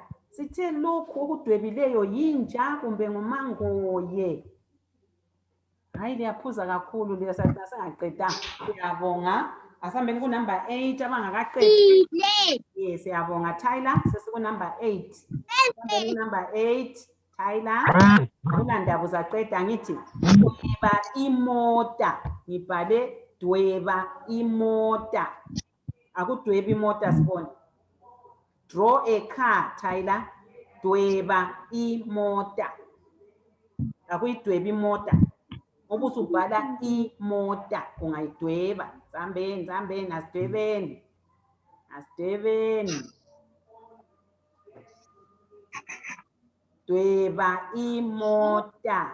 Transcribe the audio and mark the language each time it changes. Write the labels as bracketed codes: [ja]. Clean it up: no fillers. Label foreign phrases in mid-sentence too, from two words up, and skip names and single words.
[nd] Sithe lokhu okudwebileyo yinja kumbe ngumangoye? Hayi liyaphuza kakhulu leyo singaqedanga. Siyabonga. Asihambeni kunumber 8 abangakaqedi. Yes, siyabonga Tyler. Sesikunumber 8. Asihambeni number 8 Tyler. Akulandaba uzaqeda ngithi dweba imota. Ngibhale dweba imota. Akudweba imota sibone. [en] Draw a car Tyler. [nd] Dweba imota. Akuyidweba imota. Ubusubhala imota ungayidweba. Zambeni asidwebeni. Dweba imota.